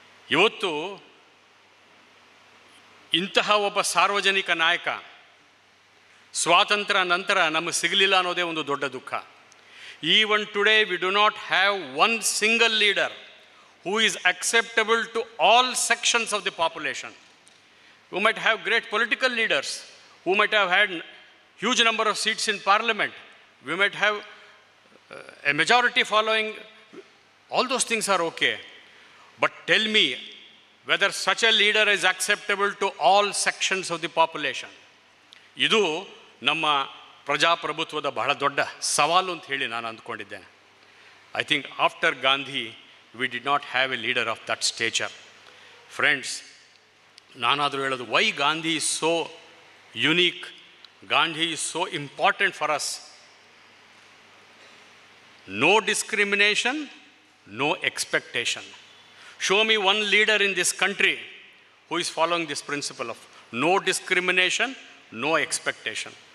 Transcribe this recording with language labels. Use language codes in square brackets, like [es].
[kn] ಇವತ್ತು ಇಂತಹ ಒಬ್ಬ ಸಾರ್ವಜನಿಕ ನಾಯಕ ಸ್ವಾತಂತ್ರ್ಯ ನಂತರ ನಮಗೆ ಸಿಗಲಿಲ್ಲ ಅನ್ನೋದೇ ಒಂದು ದೊಡ್ಡ ದುಃಖ. [en] Even today we do not have one single leader who is acceptable to all sections of the population. We might have great political leaders who might have had huge number of seats in parliament. We might have a majority following. All those things are okay. But tell me whether such a leader is acceptable to all sections of the population. [kn] ಇದು ನಮ್ಮ ಪ್ರಜಾಪ್ರಭುತ್ವದ ಬಹಳ ದೊಡ್ಡ ಸವಾಲು ಅಂತ ಹೇಳಿ ನಾನು ಅಂದ್ಕೊಂಡಿದ್ದೇನೆ. [en] I think after Gandhi we did not have a leader of that stature. Friends, [kn] ನಾನಾದರೂ ಹೇಳೋದು, [en] Why Gandhi is so unique, Gandhi is so important for us. No discrimination, no expectation. Show me one leader in this country who is following this principle of no discrimination, no expectation.